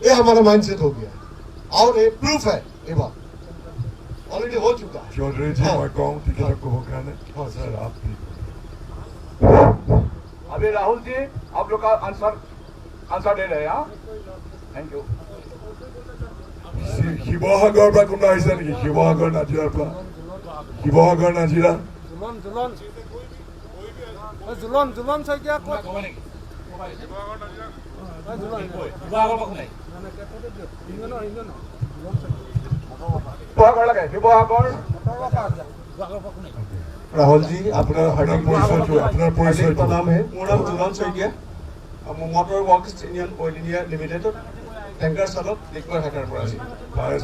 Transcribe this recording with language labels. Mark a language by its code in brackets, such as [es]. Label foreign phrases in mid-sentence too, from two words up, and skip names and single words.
[hi] ये हमारा माइंडसेट हो गया और ये प्रूफ है, ये बात ऑलरेडी हो चुका है। चौधरी जी, मैं कहूँ कि आपको होगा ना। हाँ सर, आप भी। अभी राहुल जी आप लोग का आंसर दे रहे हैं। थैंक यू। [as] শিৱসাগৰৰ পৰা কোনোবা আহিছে নেকি? শিৱসাগৰ নাজিৰাৰ পৰা, শিৱসাগৰ নাজিৰা। জুলন শইকীয়া ক'ত? [hi] राहुल जी, अपना हार्दिक परिचय प्रणाम है। मेरा नाम जुलान शइकिया, मोटर वर्क्स यूनियन ऑयल इंडिया लिमिटेड टैंकर चालक दिगबय हाटार पर आছি।